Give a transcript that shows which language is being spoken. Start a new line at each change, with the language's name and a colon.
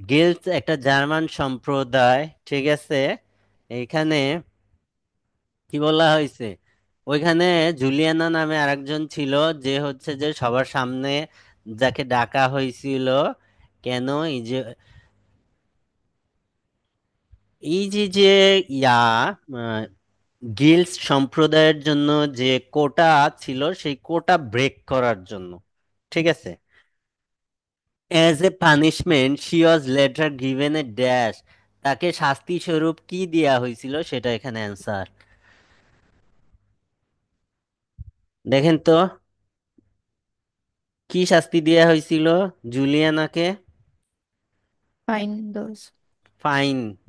Bangla: Guilds একটা German সম্প্রদায়, ঠিক আছে? এখানে কি বলা হয়েছে, ওইখানে জুলিয়ানা নামে আরেকজন ছিল, যে হচ্ছে যে সবার সামনে যাকে ডাকা হয়েছিল, কেন এই যে এই যে যে ইয়া গিল্ডস সম্প্রদায়ের জন্য যে কোটা ছিল সেই কোটা ব্রেক করার জন্য, ঠিক আছে?
English: As a punishment, she was later given a dash.
Bangla: তাকে শাস্তি স্বরূপ কি দেয়া হয়েছিল সেটা এখানে অ্যান্সার। দেখেন তো কি শাস্তি দেয়া হয়েছিল জুলিয়ানাকে?
English: Fine those. Fine.